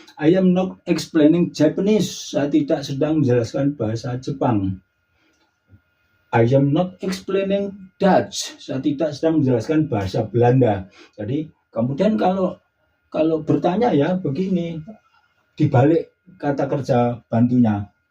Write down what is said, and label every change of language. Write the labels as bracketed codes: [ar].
[en] I am not explaining Japanese. [id] Saya tidak sedang menjelaskan bahasa Jepang. [en] I am not explaining Dutch. [id] Saya tidak sedang menjelaskan bahasa Belanda. Jadi kemudian kalau bertanya, ya begini, dibalik kata kerja bantunya.